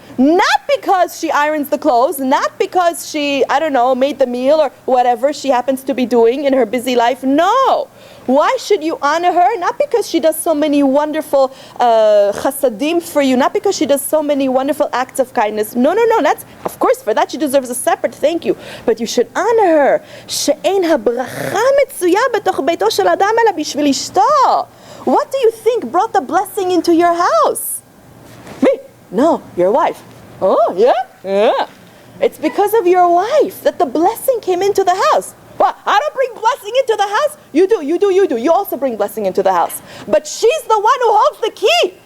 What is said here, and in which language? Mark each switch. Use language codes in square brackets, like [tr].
[en] Not because she irons the clothes, not because she, made the meal or whatever she happens to be doing in her busy life. No. Why should you honor her? Not because she does so many wonderful chasadim for you, not because she does so many wonderful acts of kindness. No. That's, of course, for that she deserves a separate thank you. But you should honor her. [he] שאין הברכה מצויה בתוך ביתו של אדם אלא בשביל אשתו. [en] What do you think brought the blessing into your house? Me? No, your wife. Oh, yeah? Yeah. It's because of your wife that the blessing came into the house. Well, I don't bring blessing into the house. You do. You also bring blessing into the house. But she's the one who holds the key.